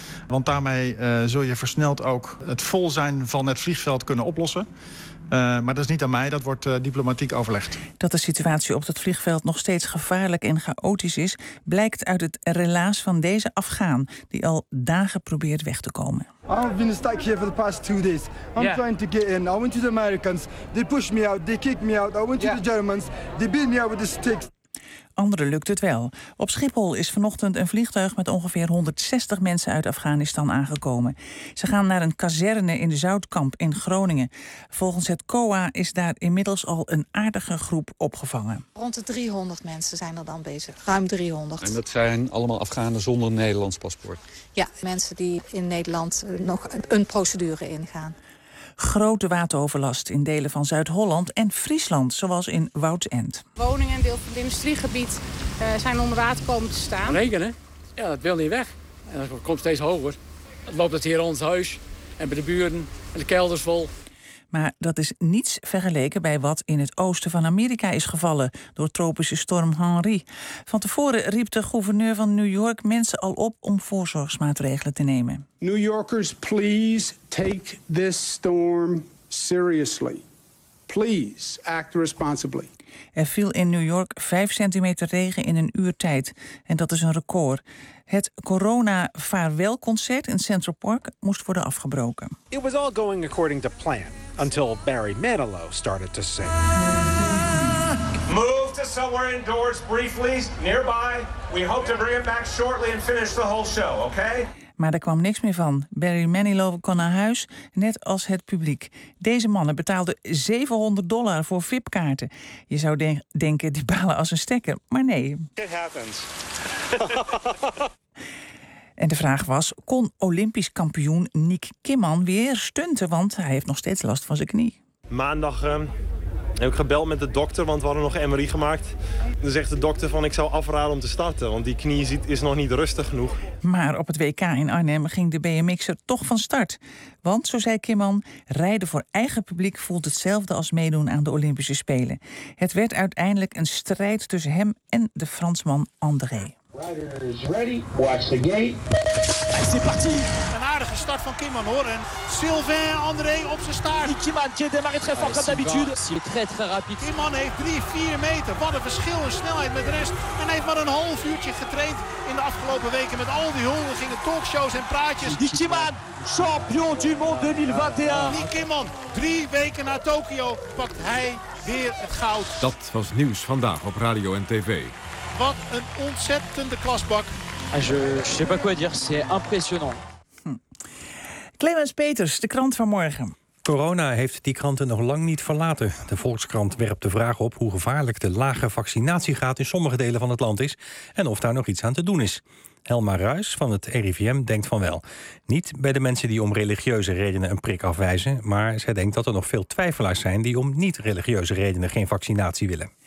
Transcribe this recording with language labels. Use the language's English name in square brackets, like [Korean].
[Dutch] Want daarmee zul je versneld ook het vol zijn van het vliegveld kunnen oplossen. Maar dat is niet aan mij, dat wordt diplomatiek overlegd. Dat de situatie op het vliegveld nog steeds gevaarlijk en chaotisch is, blijkt uit het relaas van deze Afghaan die al dagen probeert weg te komen. [English] I've been stuck here for the past two days. I'm trying to get in. I went to the Americans. They pushed me out. They kicked me out. I went to the Germans. They beat me out with the sticks. [Dutch] Anderen lukt het wel. Op Schiphol is vanochtend een vliegtuig met ongeveer 160 mensen uit Afghanistan aangekomen. Ze gaan naar een kazerne in de Zoutkamp in Groningen. Volgens het COA is daar inmiddels al een aardige groep opgevangen. Rond de 300 mensen zijn er dan bezig. Ruim 300. En dat zijn allemaal Afghanen zonder Nederlands paspoort? Ja, mensen die in Nederland nog een procedure ingaan. Grote wateroverlast in delen van Zuid-Holland en Friesland, zoals in Woudend. Woningen en deel van het industriegebied zijn onder water komen te staan. Regenen? Ja, dat wil niet weg. En dat komt steeds hoger. Het loopt het hier ons huis en bij de buren en de kelders vol. Maar dat is niets vergeleken bij wat in het oosten van Amerika is gevallen door tropische storm Henri. Van tevoren riep de gouverneur van New York mensen al op om voorzorgsmaatregelen te nemen. [English] New Yorkers, please take this storm seriously. Please act responsibly. [Dutch] Er viel in New York 5 centimeter regen in een uur tijd. En dat is een record. Het corona-vaarwelconcert in Central Park moest worden afgebroken. [English] It was all going according to plan. Until Barry Manilow started to sing. Move to somewhere indoors briefly, nearby. We hope to bring it back shortly and finish the whole show, okay? [Dutch] Maar er kwam niks meer van. Barry Manilow kon naar huis, net als het publiek. Deze mannen betaalden $700 voor VIP-kaarten. Je zou denken, die balen als een stekker, maar nee. [English] It happens. [Dutch] En de vraag was, kon Olympisch kampioen Nick Kimman weer stunten? Want hij heeft nog steeds last van zijn knie. Maandag heb ik gebeld met de dokter, want we hadden nog MRI gemaakt. Dan zegt de dokter van, ik zou afraden om te starten, want die knie is nog niet rustig genoeg. Maar op het WK in Arnhem ging de BMX'er toch van start. Want, zo zei Kimman, rijden voor eigen publiek voelt hetzelfde als meedoen aan de Olympische Spelen. Het werd uiteindelijk een strijd tussen hem en de Fransman André. [English] Rider is ready. Watch the gate. [French] C'est parti. [Dutch] aardige start van Kimman hoor. En Sylvain André op zijn staart. [French] Kimman, je démarre très fort comme d'habitude. C'est très très rapide. [Dutch] Kimman heeft 3-4 meter. Wat een verschil in snelheid met de rest. En heeft maar een half uurtje getraind in de afgelopen weken met al die huldigingen, talkshows en praatjes. [French] Kimman, champion du monde 2021. [Dutch] Die Kimman, 3 weken na Tokio pakt hij weer het goud. Dat was nieuws vandaag op Radio en TV. Wat een ontzettende klasbak. [French] Je sais pas quoi dire, c'est impressionnant. [Dutch] Clemens Peters, de krant van morgen. Corona heeft die kranten nog lang niet verlaten. De Volkskrant werpt de vraag op hoe gevaarlijk de lage vaccinatiegraad in sommige delen van het land is en of daar nog iets aan te doen is. Helma Ruijs van het RIVM denkt van wel. Niet bij de mensen die om religieuze redenen een prik afwijzen, maar zij denkt dat er nog veel twijfelaars zijn die om niet-religieuze redenen geen vaccinatie willen.